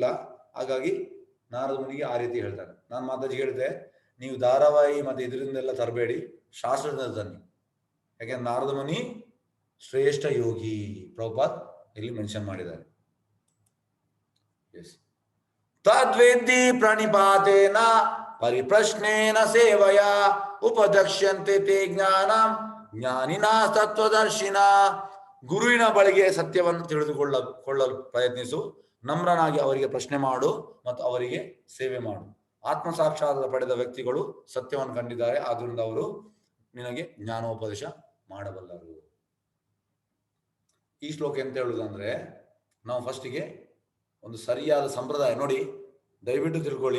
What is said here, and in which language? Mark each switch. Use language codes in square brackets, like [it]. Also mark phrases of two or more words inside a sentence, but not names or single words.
[kn] ಹಾಗಾಗಿ ನಾರದ ಮುನಿಗೆ ಆ ರೀತಿ ಹೇಳ್ತಾನೆ. ನಾನು ಮಾತಾಜಿ ಹೇಳಿದೆ, ನೀವು ಧಾರಾವಾಹಿ ಮತ್ತೆ ಇದರಿಂದೆಲ್ಲ ತರಬೇಡಿ, ಶಾಸ್ತ್ರದಿಂದ ತನ್ನಿ. ಯಾಕೆಂದ್ರೆ ನಾರದ ಮುನಿ ಶ್ರೇಷ್ಠ ಯೋಗಿ, ಪ್ರಭುಪಾದ್ ಇಲ್ಲಿ ಮೆನ್ಷನ್ ಮಾಡಿದ್ದಾರೆ. [sa] ತದ್ವೇದ್ದಿ ಪ್ರಣಿಪಾತೇನ ಪರಿಪ್ರಶ್ನೇನ ಸೇವಯ ಉಪದಕ್ಷ್ಯಂತೆ ತೇ ಜ್ಞಾನಂ ಜ್ಞಾನಿನ ತತ್ವದರ್ಶಿನ. [kn] ಗುರುವಿನ ಬಳಿಗೆ ಸತ್ಯವನ್ನು ತಿಳಿದುಕೊಳ್ಳಲು ಪ್ರಯತ್ನಿಸು, ನಮ್ರನಾಗಿ ಅವರಿಗೆ ಪ್ರಶ್ನೆ ಮಾಡು ಮತ್ತು ಅವರಿಗೆ ಸೇವೆ ಮಾಡು. ಆತ್ಮ ಸಾಕ್ಷಾತ್ಕಾರ ಪಡೆದ ವ್ಯಕ್ತಿಗಳು ಸತ್ಯವನ್ನು ಕಂಡಿದ್ದಾರೆ, ಆದ್ರಿಂದ ಅವರು ನಿನಗೆ ಜ್ಞಾನೋಪದೇಶ ಮಾಡಬಲ್ಲರು. ಈ ಶ್ಲೋಕ ಎಂತ ಹೇಳುವುದಂದ್ರೆ, ನಾವು ಫಸ್ಟಿಗೆ ಒಂದು ಸರಿಯಾದ ಸಂಪ್ರದಾಯ ನೋಡಿ, ದಯವಿಟ್ಟು ತಿಳ್ಕೊಳ್ಳಿ.